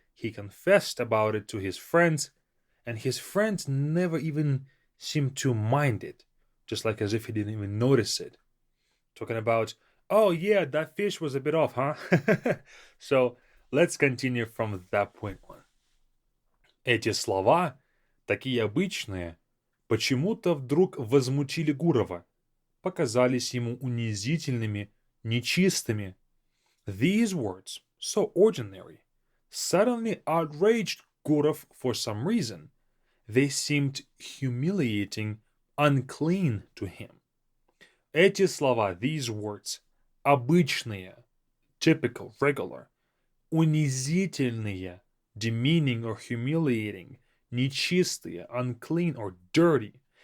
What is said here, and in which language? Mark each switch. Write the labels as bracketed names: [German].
[English] He confessed about it to his friends, and his friends never even seemed to mind it, just like as if he didn't even notice it. Talking about, oh yeah, that fish was a bit off, huh? So let's continue from that point on. [Russian] Эти слова, такие обычные, почему-то вдруг возмутили Гурова, показались ему унизительными, нечистыми. [English] These words, so ordinary, suddenly outraged Gurov for some reason. They seemed humiliating, unclean to him. [Russian] Эти слова, [English] these words, обычные, typical, regular, унизительные, demeaning or humiliating, нечистые, unclean or dirty.